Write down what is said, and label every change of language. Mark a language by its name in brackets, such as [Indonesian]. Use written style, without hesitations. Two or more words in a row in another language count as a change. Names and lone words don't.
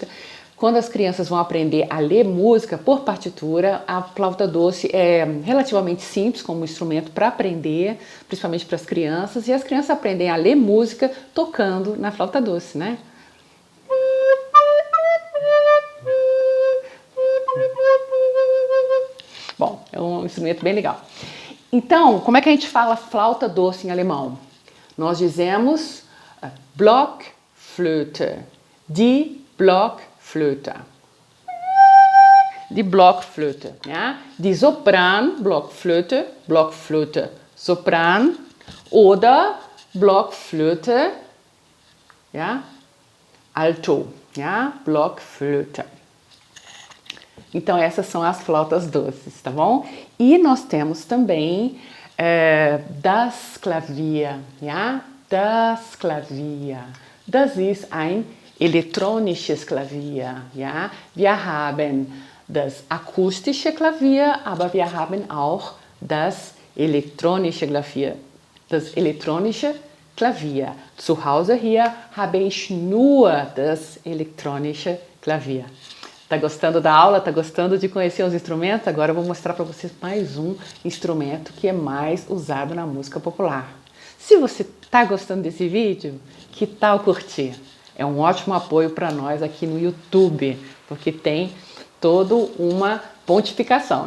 [Portuguese] Quando as crianças vão aprender a ler música por partitura, a flauta doce é relativamente simples como instrumento para aprender, principalmente para as crianças, e as crianças aprendem a ler música tocando na flauta doce, né? Bom, é um instrumento bem legal. Então, como é que a gente fala flauta doce em alemão? Nós dizemos Blockflöte, [German] die Blockflöte. Die Blockflöte, ja? Die Sopran, Blockflöte, Blockflöte, Sopran oder Blockflöte, ja? Alto, ja? Blockflöte. [Portuguese] Então essas são as flautas doces, tá bom? E nós temos também [German] das Klavier, ja? Das Klavier. Das ist ein elektronisches Klavier, ja? Wir haben das akustische Klavier, aber wir haben auch das elektronische Klavier. Das elektronische Klavier. Zu Hause hier habe ich nur das elektronische Klavier. [Portuguese] Tá gostando da aula? Tá gostando de conhecer os instrumentos? Agora eu vou mostrar para vocês mais um instrumento que é mais usado na música popular. Se você tá gostando desse vídeo, que tal curtir? É um ótimo apoio para nós aqui no YouTube, porque tem toda uma pontificação.